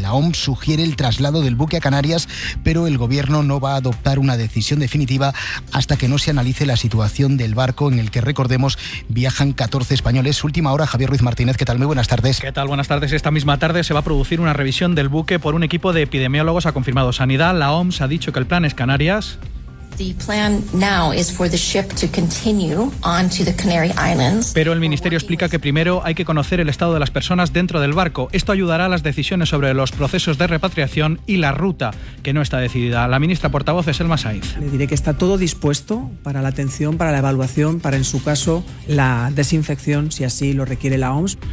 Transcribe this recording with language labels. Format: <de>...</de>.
<es>La OMS sugiere el traslado del buque a Canarias, pero el gobierno no va a adoptar una decisión definitiva hasta que no se analice la situación del barco en el que, recordemos, viajan 14 españoles. Última hora, Javier Ruiz Martínez. ¿Qué tal? Muy buenas tardes. ¿Qué tal? Buenas tardes. Esta misma tarde se va a producir una revisión del buque por un equipo de epidemiólogos, ha confirmado Sanidad. La OMS ha dicho que el plan Canarias.</es> <en>The plan now is for the ship to continue on to the Canary Islands.</en> <es>Pero el ministerio explica que primero hay que conocer el estado de las personas dentro del barco. Esto ayudará a las decisiones sobre los procesos de repatriación y la ruta, que no está decidida. La ministra portavoz es Elma Saiz. Le diré que está todo dispuesto para la atención, para la evaluación, para en su caso la desinfección, si así lo requiere la OMS.</es>